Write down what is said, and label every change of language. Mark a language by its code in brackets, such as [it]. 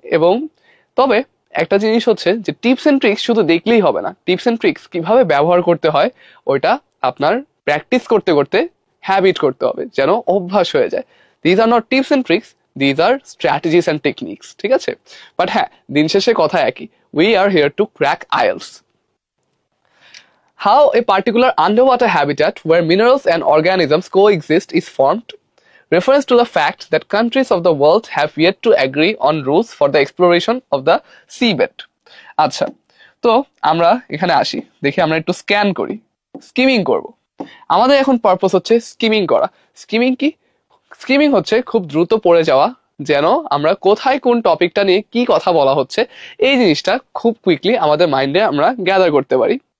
[bn] এবং তবে একটা জিনিস হচ্ছে যে টিপস এন্ড ট্রিক্স শুধু দেখলেই হবে না, টিপস এন্ড ট্রিক্স কিভাবে ব্যবহার করতে হয় ওইটা আপনার প্র্যাকটিস করতে করতে হ্যাবিট করতে হবে, যেন অভ্যাস হয়ে যায়। [en] These are not tips and tricks, these are strategies and techniques, ঠিক আছে। [bn] বাট হ্যাঁ, দিন শেষে কথা একই, [en] We are here to crack IELTS. How a particular underwater habitat where minerals and organisms coexist is formed refers to the fact that countries of the world have yet to agree on rules for the exploration of the seabed. [bn] আচ্ছা, তো আমরা এখানে আসি, দেখি আমরা একটু scan করি, skimming করব। আমাদের এখন পারপাস হচ্ছে স্কিমিং করা। স্কিমিং কি? স্কিমিং হচ্ছে খুব দ্রুত পড়ে যাওয়া, যেন আমরা কোথায় কোন টপিকটা নিয়ে কি কথা বলা হচ্ছে এই জিনিসটা খুব কুইকলি আমাদের মাইন্ডে আমরা গ্যাদার করতে পারি।